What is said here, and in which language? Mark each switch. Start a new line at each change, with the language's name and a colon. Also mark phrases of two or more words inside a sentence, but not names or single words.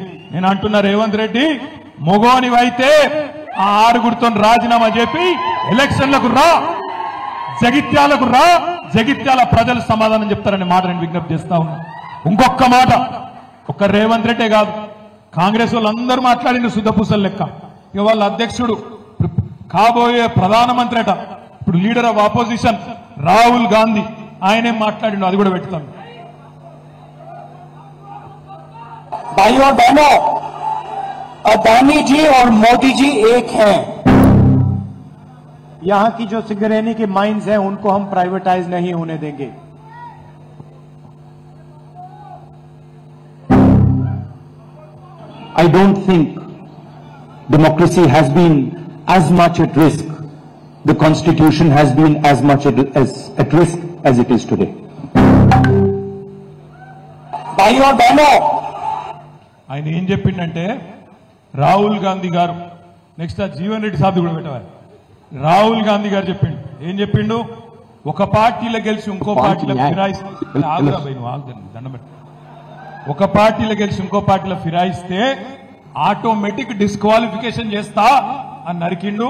Telugu: నేను అంటున్నా, రేవంత్ రెడ్డి మొగోనివైతే ఆ 6 రాజీనామా చేపి ఎలక్షన్లకు రా, జగిత్యాల ప్రజలు సమాధానం చెప్తారనే మాట నేను విజ్ఞప్తి చేస్తా ఉన్నా. ఇంకొక మాట, ఒక్క రేవంత్ రెడ్డే కాదు, కాంగ్రెస్ వాళ్ళందరూ మాట్లాడిండు శుద్ధపూసల లెక్క. ఇక వాళ్ళ అధ్యక్షుడు కాబోయే ప్రధానమంత్రి అట, ఇప్పుడు
English: leader of opposition
Telugu: రాహుల్ గాంధీ, ఆయనేం మాట్లాడిండు అది కూడా పెడతాను.
Hindi: भाइयों और बहनों, अदानी जी और मोदी जी एक हैं। यहां की जो सिंगरेनी की माइंस हैं उनको हम प्राइवेटाइज नहीं होने देंगे।
English: I don't think democracy has been as much at risk, the constitution has been as much at risk as it is today.
Hindi: भाइयों और बहनों,
Telugu: ఆయన ఏం చెప్పిండంటే రాహుల్ గాంధీ గారు, నెక్స్ట్ జీవన్ రెడ్డి సాబ్ కూడా పెట్టవాలి. రాహుల్ గాంధీ గారు చెప్పిండు, ఏం చెప్పిండు? ఒక పార్టీలో గెలిచి ఇంకో పార్టీలో ఫిరాయిస్తే, ఒక పార్టీలో గెలిచి ఇంకో పార్టీలో ఫిరాయిస్తే
English: automatic disqualification
Telugu: చేస్తా అని నరికిండు.